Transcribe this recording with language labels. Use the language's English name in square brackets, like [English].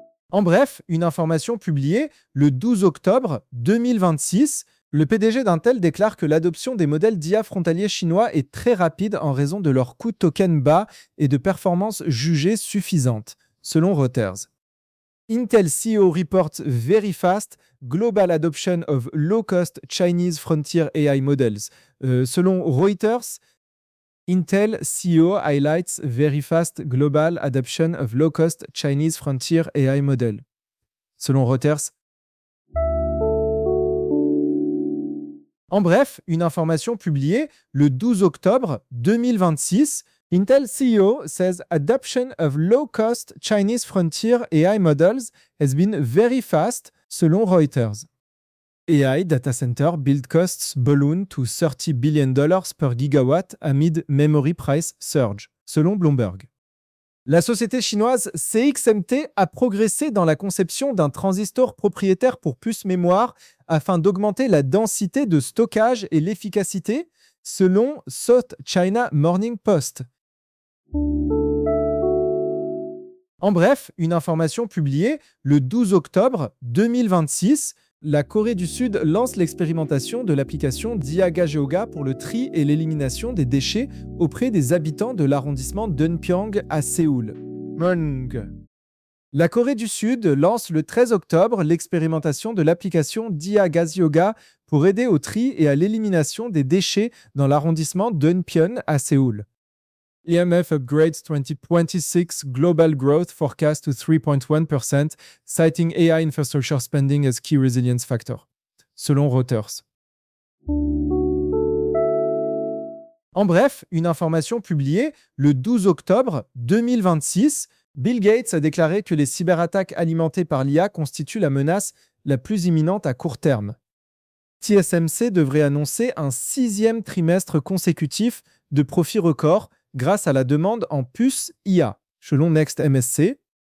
[French] En bref, une information publiée le 12 octobre 2026, le PDG d'Intel déclare que l'adoption des modèles d'IA frontaliers chinois est très rapide en raison de leur coût token bas et de performances jugées suffisantes, selon Reuters. [English] Intel CEO reports very fast global adoption of low-cost Chinese frontier AI models. [French] Selon Reuters, [English] Intel CEO highlights very fast global adoption of low-cost Chinese frontier AI model. Selon Reuters. [French] En bref, une information publiée le 12 octobre 2026. [English] Intel CEO says adoption of low-cost Chinese frontier AI models has been very fast, [French] selon Reuters. [English] AI data center build costs balloon to $30 billion per gigawatt amid memory price surge, [French] selon Bloomberg. La société chinoise CXMT a progressé dans la conception d'un transistor propriétaire pour puces mémoire afin d'augmenter la densité de stockage et l'efficacité, selon South China Morning Post. En bref, une information publiée le 12 octobre 2026, la Corée du Sud lance l'expérimentation de l'application Diagageoga pour le tri et l'élimination des déchets auprès des habitants de l'arrondissement Dunpyeong à Séoul. La Corée du Sud lance le 13 octobre l'expérimentation de l'application Diagageoga pour aider au tri et à l'élimination des déchets dans l'arrondissement Dunpyeong à Séoul. [English] IMF upgrades 2026 global growth forecast to 3.1%, citing AI infrastructure spending as key resilience factor, [French] selon Reuters. En bref, une information publiée le 12 octobre 2026, Bill Gates a déclaré que les cyberattaques alimentées par l'IA constituent la menace la plus imminente à court terme. TSMC devrait annoncer un sixième trimestre consécutif de profits records grâce à la demande en puces IA, selon NextMSC.